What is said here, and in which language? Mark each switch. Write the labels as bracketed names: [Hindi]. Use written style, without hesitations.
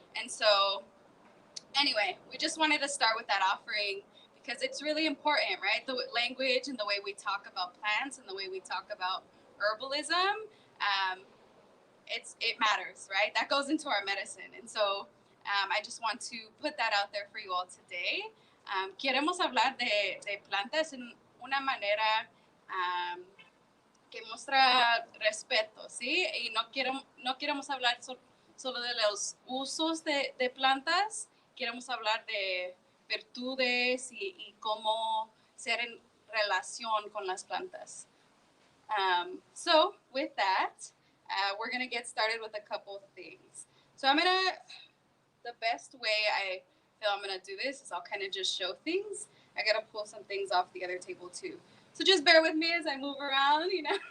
[English] And so, anyway, we just wanted to start with that offering because it's really important, right? The language and the way we talk about plants and the way we talk about herbalism, it matters, right? That goes into our medicine. And so I just want to put that out there for you all today. [Spanish] Queremos hablar de plantas en una manera que muestra respeto, ¿sí? Y no queremos hablar solo de los usos de plantas, queremos hablar de virtudes y cómo ser en relación con las plantas. [English] So with that, we're going to get started with a couple things. So the best way I feel I'm going to do this is I'll kind of just show things. I got to pull some things off the other table too. So just bear with me as I move around, you know.